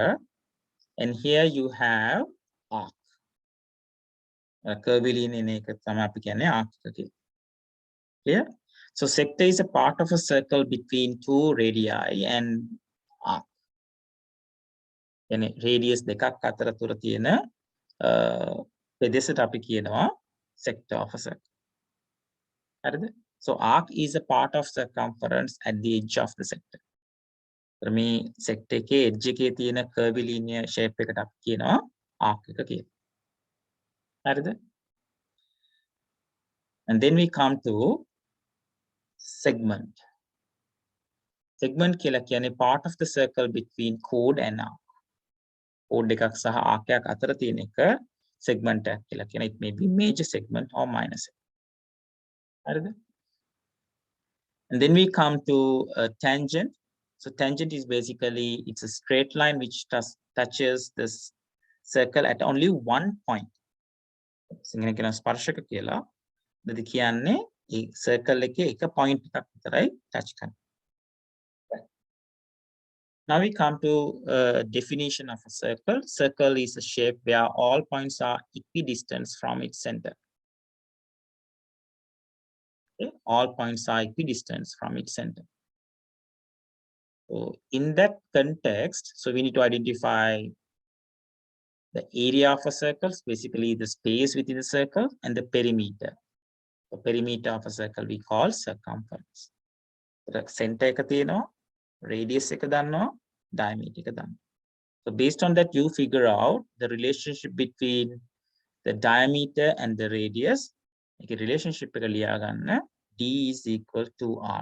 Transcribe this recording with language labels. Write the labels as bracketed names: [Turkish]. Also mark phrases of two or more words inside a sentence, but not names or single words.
[English] And here you have arc. Clear? So sector is a part of a circle between two radii and arc. [Sinhala] Radius දෙකක් අතර තුර තියෙන පෙදෙසට අපි කියනවා [English] sector of a circle. [Sinhala] හරිද? [English] So arc is a part of circumference at the edge of the sector. [Sinhala] මේ sector එකේ edge එකේ තියෙන [English] curvilinear shape [Sinhala] එකට අපි කියනවා arc එක කියලා. හරිද? [English] And then we come to segment. Segment [Sinhala] කියලා කියන්නේ [English] part of the circle between chord and arc. [Sinhala] Chord එකක් සහ arc එකක් අතර තියෙන එක segment එකක් කියලා කියන. [English] It may be major segment or minor segment. [Sinhala] හරිද? [English] And then we come to a tangent. So tangent is basically, it's a straight line which touches this circle at only one point. [Sinhala] සිංහලෙන් කියන ස්පර්ශක කියලා. දෙද කියන්නේ ඒ circle එකේ එක point එකක් විතරයි touch කරන්නේ. [English] Now we come to a definition of a circle. Circle is a shape where all points are equidistant from its center. Okay? All points are equidistant from its center. So in that context, so we need to identify the area of a circle, basically the space within the circle, and the perimeter. The perimeter of a circle we call circumference. The center [Sinhala] එක තියෙනවා, radius එක දන්නවා, diameter එක දන්නවා. [English] So based on that, you figure out the relationship between the diameter and the radius. [Sinhala] ඒකේ relationship එක ලියා ගන්න. [English] D is equal to R.